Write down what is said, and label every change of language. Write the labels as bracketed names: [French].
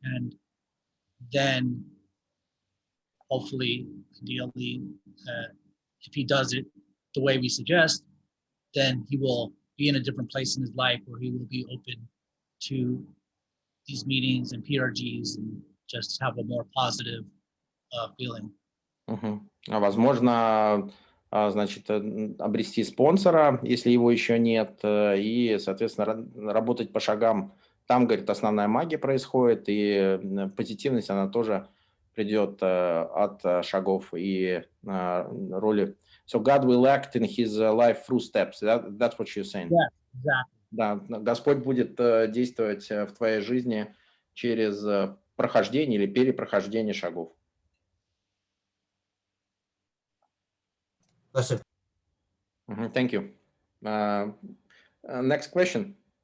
[English] And then hopefully, ideally, if he does it the way we suggest, then he will be in a different place in his life where he will be open to these meetings and PRGs and just have a more positive feeling. [Russian] Возможно, значит, обрести спонсора, если его еще нет, и, соответственно, работать по шагам. Там, говорит, основная магия происходит, и позитивность, она тоже придет от шагов и роли. [English] So God will act in his life through steps. That's what you're saying. Yeah, exactly. [Russian] Да, Господь будет действовать в твоей жизни через прохождение или перепрохождение шагов. Спасибо. [English] Thank you. Next question.